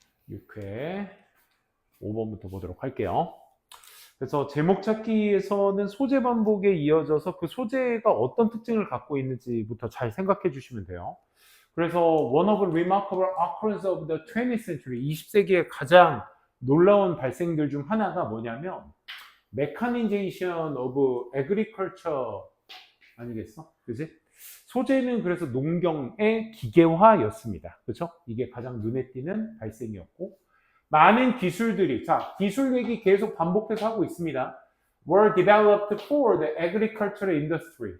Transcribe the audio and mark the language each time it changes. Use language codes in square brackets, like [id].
[ko] 6회 5번부터 보도록 할게요. 그래서 제목 찾기에서는 소재 반복에 이어져서 그 소재가 어떤 특징을 갖고 있는지부터 잘 생각해 주시면 돼요. 그래서 [en] one of the remarkable occurrences of the 20th century, [ko] 20세기의 가장 놀라운 발생들 중 하나가 뭐냐면 [en] mechanization of agriculture [ko] 아니겠어? 그지? 소재는 그래서 농경의 기계화였습니다. 그렇죠? 이게 가장 눈에 띄는 발생이었고 많은 기술들이, 자, 기술 얘기 계속 반복해서 하고 있습니다. [en] were developed for the agricultural industry.